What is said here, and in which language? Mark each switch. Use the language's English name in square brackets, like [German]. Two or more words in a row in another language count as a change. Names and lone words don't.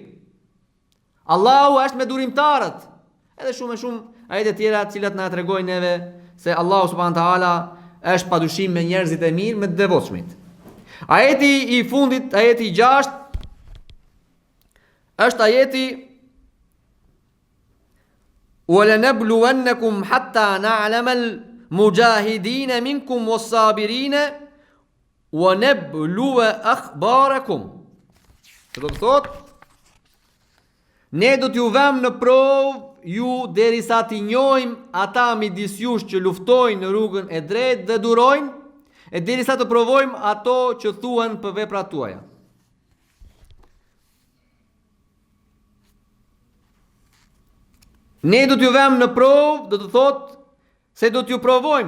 [Albanian] Allahu është me durimtarët. Edhe shumë ajete tjera të cilat na tregojnë neve se Allahu [Arabic] سبحانه وتعالى [Albanian] është padyshim me njerëzit e mirë, me të devotshmit. Ajeti i fundit, ajeti i 6, është ajeti [Arabic] وَلَنَبْلُوَنَّكُمْ حَتَّى نَعْلَمَ الْمُجَاهِدِينَ مِنْكُمْ وَالصَّابِرِينَ وَنَبْلُوَ أَخْبَارَكُمْ. [Albanian] Që do të thotë, ne do t'ju vëmë në provë ju derisa t'i njohim ata midis jush që luftojnë në rrugën e drejtë dhe durojnë, e derisa të provojmë ato që thuan për veprat tuaja. Ne do t'ju vëmë në provë, do të thotë se do t'ju provojmë.